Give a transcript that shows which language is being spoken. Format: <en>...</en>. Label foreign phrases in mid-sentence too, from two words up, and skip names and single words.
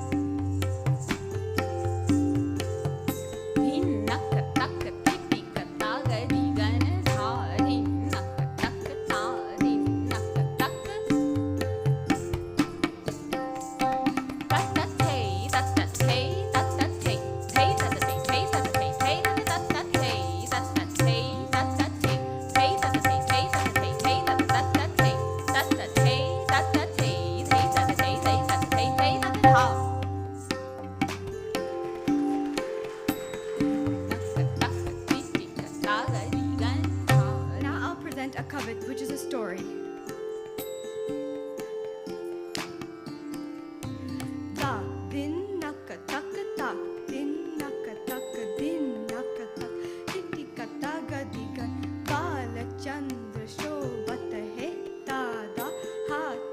<en>Din nakka takka ti ka ta ga di ga na tha din nakka takka ta din nakka takka. Ta ta te ta ta te ta ta te te ta ta te te ta ta te te ta ta ta te ta ta te ta ta te te ta ta te te ta ta te te ta ta ta te ta ta te ta ta te te ta ta te te ta ta te te ta ta ha. Now I'll present a covet, which is a story. Da, din, nakka, takka, ta, din, nakka, takka, din, nakka, tak, titi, ka, ta, ga, di, ga,</en> <hi>bala, chandra, shobhat, hai, ta, da, ha,</hi>